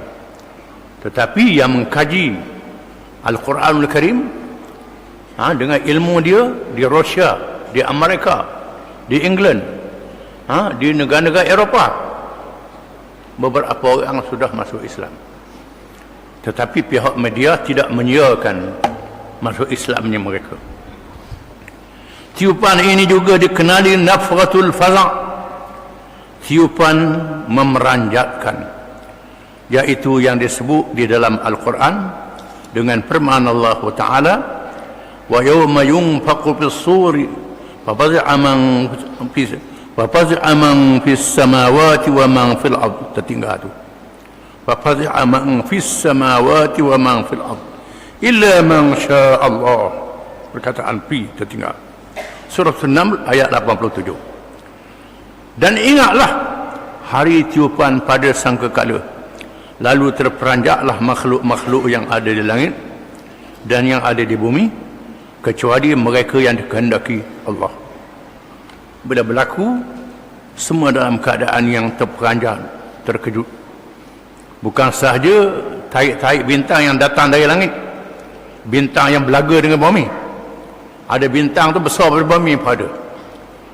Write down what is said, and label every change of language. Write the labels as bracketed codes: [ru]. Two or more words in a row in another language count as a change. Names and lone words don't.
[ms] Tetapi yang mengkaji Al-Quranul Karim, dengan ilmu dia di Rusia, di Amerika, di England, di negara-negara Eropah, beberapa orang sudah masuk Islam. Tetapi pihak media tidak menyiarkan masuk Islamnya mereka. Tiupan ini juga dikenali [ar] نفخة الفزع', [ms] tiupan memeranjatkan, yaitu yang disebut di dalam Al-Quran dengan firman Allah Ta'ala, [ar] ويوم ينفخ في الصور ففزع من في السماوات ومن في الأرض. [ms] Tertinggal tu, [ar] ففزع من في السماوات ومن في الأرض إلا من شاء الله. [ms] Perkataan fi tertinggal. Surah An-Naml ayat 87. Dan ingatlah hari tiupan pada sangkakala, lalu terperanjaklah makhluk-makhluk yang ada di langit dan yang ada di bumi, kecuali mereka yang dikehendaki Allah. Bila berlaku, semua dalam keadaan yang terperanjat, terkejut. Bukan sahaja taik-taik bintang yang datang dari langit, bintang yang belaga dengan bumi. Ada bintang tu besar daripada bumi pada.